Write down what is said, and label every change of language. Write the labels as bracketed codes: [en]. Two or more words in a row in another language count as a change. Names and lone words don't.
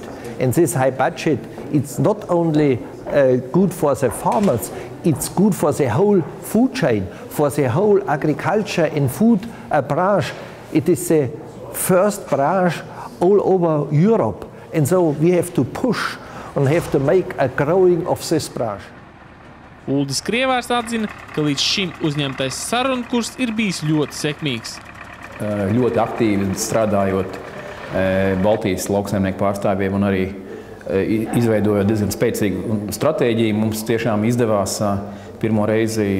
[en] And this high budget, it's not only good for the farmers, it's good for the whole food chain, for the whole agriculture and food branch. It is the first branch all over Europe. And so we have to push and have to make a growing of this branch. [lv] Uldis Krievārs atzina, ka līdz šim uzņemtais sarunu kurs ir bijis ļoti sekmīgs. Ļoti aktīvi strādājot Baltijas lauksaimnieku pārstāvjiem un arī izveidojot diezgan spēcīgu stratēģiju, mums tiešām izdevās pirmo reizi